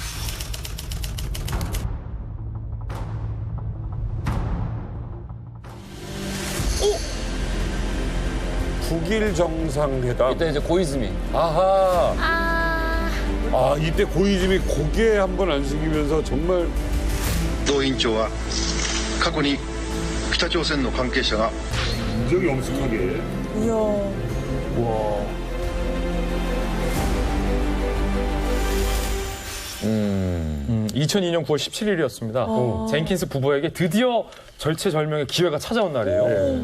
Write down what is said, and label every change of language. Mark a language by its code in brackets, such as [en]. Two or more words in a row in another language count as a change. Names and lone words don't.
[ko] 북일 정상회담. 이때 이제 고이즈미. 아하. 아, 이때 고이즈미 고개 한번 안 숙이면서 정말 [ja] 同委員長は過去に北朝鮮の関係者が [ko] 굉장히 엄숙하게. 이야. 와. 2002년 9월 17일이었습니다. 젠킨스 부부에게 드디어 절체절명의 기회가 찾아온 날이에요.